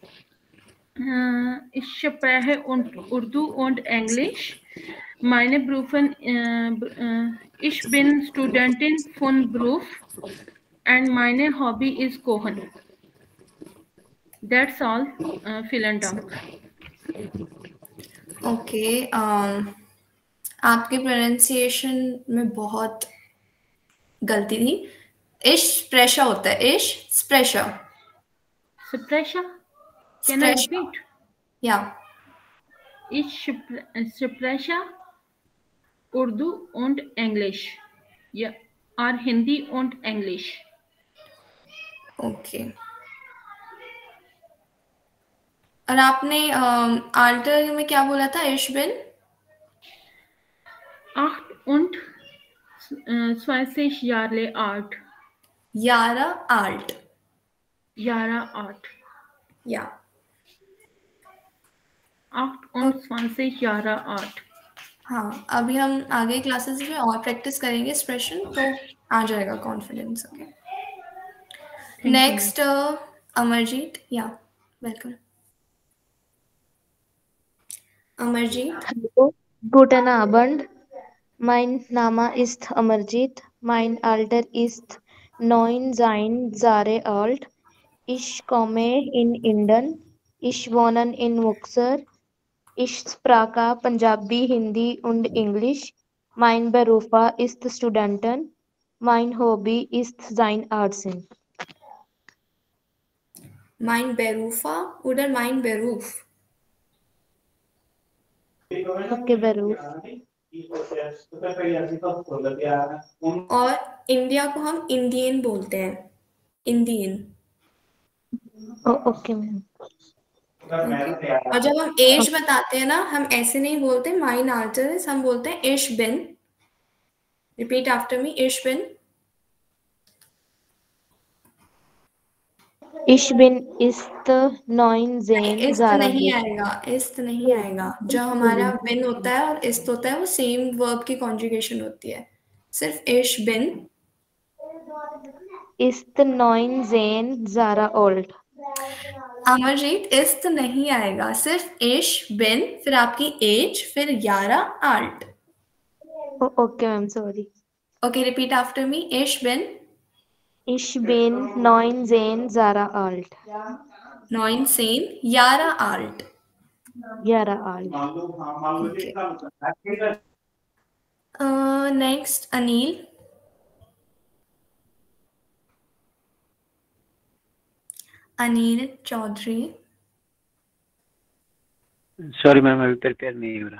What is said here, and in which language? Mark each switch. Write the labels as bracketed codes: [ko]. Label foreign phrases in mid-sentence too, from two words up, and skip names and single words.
[de] Ich spreche Urdu und Englisch. Meine Berufen, ich bin Studentin von Beruf and meine Hobby is Kochen. [en] That's all. [de] Vielen Dank. [hi] ओके आपके प्रोनाउंसिएशन में बहुत गलती थी। [de] ich spreche [hi] होता है, [de] ich spreche. Sprecher? [en] Can I repeat? [de] या Ich spreche Urdu und English. Ja, or Hindi und English. [hi] ओके। और आपने आल्टर में क्या बोला था? [de] ich bin 28 Jahre alt. Jahre alt. Jahre alt. या 28 Jahre alt. [hi] हाँ, अभी हम आगे क्लासेस में और प्रैक्टिस करेंगे एक्सप्रेशन, तो आ जाएगा कॉन्फिडेंस। [en] okay, next अमरजीत। या वेलकम अमरजीत। [de] Hallo, guten Abend. Mein Name ist Amarjit. Mein Alter ist 9 Jahre alt. Ich komme in Indien. Ich wohne in Muxar. Ich spreche Punjabi, Hindi und Englisch. Mein Beruf ist Studenten. Mein Hobby ist Sein Artsen. Mein Berufa oder mein Beruf? Okay, Beruf. [hi] और इंडिया को हम इंडियन बोलते हैं, इंडियन। [en] Oh, okay, ma'am. [hi] और जब हम एज बताते हैं ना, हम ऐसे नहीं बोलते [de] mein Alter, [hi] हम बोलते हैं [de] ich bin. [en] repeat after me, [de] ich bin. Ich bin ist 9 इस्त Jahre [hi] नहीं [de] alt. [hi] आएगा, इस्त नहीं आएगा। जो हमारा बिन होता है और इस्त होता है, वो सेम वर्ब की कॉन्जुगेशन होती है। [de] सिर्फ ich bin Ist 9 Jahre alt. [hi] अमरजीत, इस्त नहीं आएगा, सिर्फ [de] ich bin, [hi] फिर आपकी एज, फिर [de] Jahre alt. [en] Oh, okay, ma'am. Sorry. okay, repeat after me, [de] ich bin Ich bin 9 Jahre alt. 19 Jahre alt. Jahre alt. [hi] नेक्स्ट अनिल। अनिल चौधरी। [en] sorry ma'am, [hi] अभी प्रिपेयर नहीं हो रहा।